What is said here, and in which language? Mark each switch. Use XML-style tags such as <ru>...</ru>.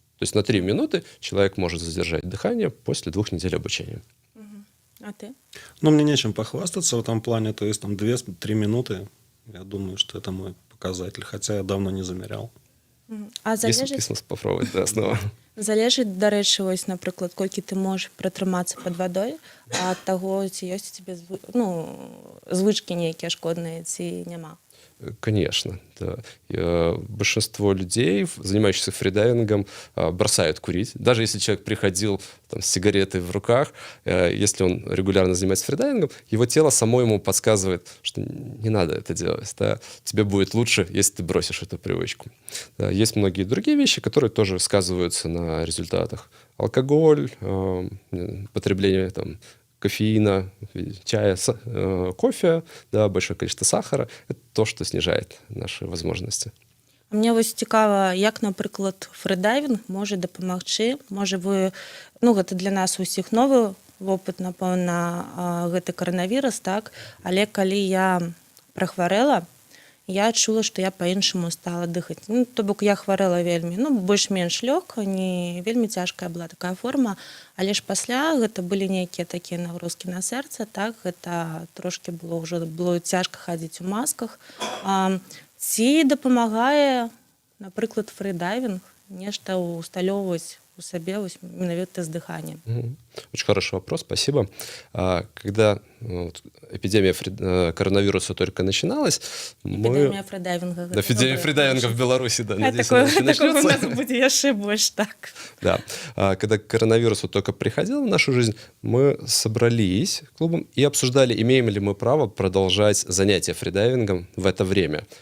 <ru>То есть на 3 минуты человек может задержать дыхание после 2 недель обучения. А ты? Ну, мне нечем похвастаться в этом плане. То есть, там 2-3 минуты. Я думаю, что это мой показатель. Хотя я давно не замерял. А Есть смысл попробовать, да, снова.</ru> <be>Залежыць, дарэчы, вось, напрыклад, колькі ты можаш пратрымацца пад вадой, ад таго, ці ёсць у цябе звычкі нейкія шкодныя, ці няма?</be> <ru>Конечно, да. Большинство людей, занимающихся фридайвингом, бросают курить. Даже если человек приходил там, с сигаретой в руках, если он регулярно занимается фридайвингом, его тело само ему подсказывает, что не надо это делать. Да? Тебе будет лучше, если ты бросишь эту привычку. Да, есть многие другие вещи, которые тоже сказываются на результатах. Алкоголь, потребление там, кофеина, чая, кофе, да, большое количество сахара — это то, что снижает наши возможности.</ru> <be>Мне вось цікава, як, напрыклад, фридайвінг можа дапамагчы. Можа вы, ну, гэта для нас усіх новы вопыт, напэўна, гэты каранавірус, так, але калі я прахварэла, я адчула, што я па-іншаму стала дыхаць. Ну, то бок я хварэла вельмі, ну, больш-менш лёгка, не вельмі цяжкая была такая форма, але ж пасля гэта былі нейкія такія нагрузкі на сэрца, так, гэта трошкі было цяжка хадзіць у масках. Ці дапамагае, напрыклад, фридайвінг нешта усталёўваць у сабе менавіта з дыханнем?</be> <ru>Очень хороший вопрос, спасибо. Когда эпидемия коронавируса только начиналась, эпидемия фридайвинга. Да, эпидемия фридайвинга в Беларуси, да, надеюсь, такого начнется. У нас будет еще больше, так. Да. Когда коронавирус только приходил в нашу жизнь, мы собрались клубом и обсуждали, имеем ли мы право продолжать занятия фридайвингом в это время.</ru>